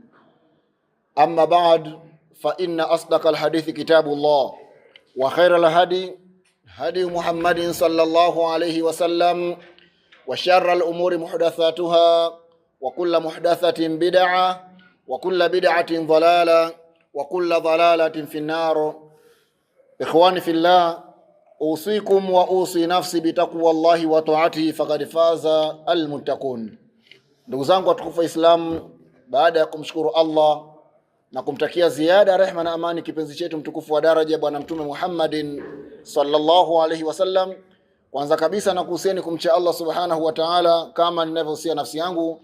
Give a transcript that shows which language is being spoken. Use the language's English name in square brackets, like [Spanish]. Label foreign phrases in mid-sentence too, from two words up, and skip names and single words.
[Arabic] أما بعد، فإن أصدق الحديث كتاب الله وخير الهدي هدي محمد صلى الله عليه وسلم وشر الأمور محدثاتها وكل محدثة بدعة وكل بدعة ضلالة وكل ضلالة في النار. إخواني في الله، أوصيكم وأوصي نفسي بتقوى الله وطاعته فقد فاز المتقون. [Swahili] Ndugu zangu watukufu Islam, baada ya kumshukuru Allah na kumtakia ziada rehema na amani kipenzi chetu mtukufu wa daraja Bwana Mtume Muhammadin [Arabic] صلى الله عليه وسلم, [Swahili] kwanza kabisa na kuhusieni kumcha Allah [Arabic] سبحانه وتعالى [Swahili] kama ninavyohusia nafsi yangu.